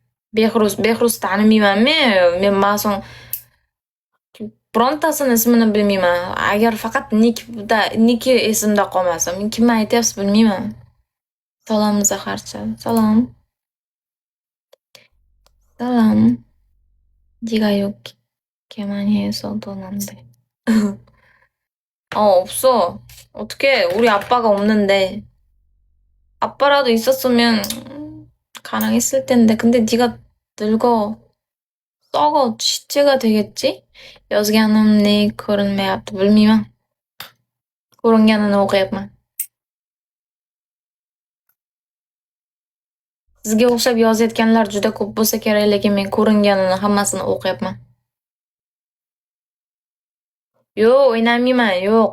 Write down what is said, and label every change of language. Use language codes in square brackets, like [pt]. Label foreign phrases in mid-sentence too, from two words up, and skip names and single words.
[uz] Behruz tanimayman men ma'sum birontasini ismini bilmayman. Agar faqat niki esimda qolmasa, men kimni aytyapsiz bilmayman. Salom Zaharcha. Salom. Salom. [ko] 네가 이렇게 많이 해서 돈 안 돼. 없어. 어떡해. 우리 아빠가 없는데. 아빠라도 있었으면 가능했을 텐데. 근데 네가 늙어 썩어 시체가 되겠지? [uz] Yozganimni ko'rinmayapti, bilmayman. Ko'ringanini o'qiyapman. Sizga o'xshab yozayotganlar juda ko'p bo'lsa kerak, lekin men ko'ringanini hammasini o'qiyapman. Yo'q, o'ynamayman, yo'q.